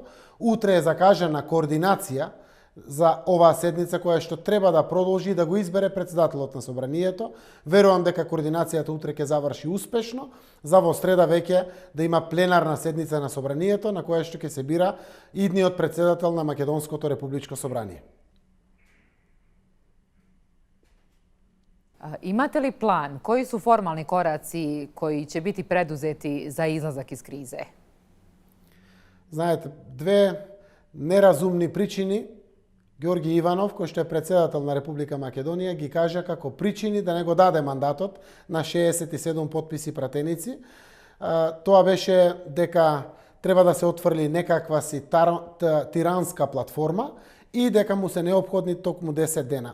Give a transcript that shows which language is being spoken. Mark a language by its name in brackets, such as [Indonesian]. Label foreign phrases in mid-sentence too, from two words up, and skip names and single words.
[Macedonian] Утре е закажана координација за оваа седница која што треба да продолжи да го избере председателот на Собранието. Верувам дека координацијата утре ќе заврши успешно, за во среда веќе да има пленарна седница на Собранието на која што ќе се бира идниот председател на Македонското републичко собрание. [Bosnian] Imate li plan? Koji su formalni koraci koji će biti preduzeti za izlazak iz krize? [Macedonian] Знаете, две неразумни причини Георги Иванов, кој што е председател на Република Македонија, ги кажа како причини да не го даде мандатот на 67 потписи пратеници. Тоа беше дека треба да се отфрли некаква си тиранска платформа и дека му се неопходни токму 10 дена.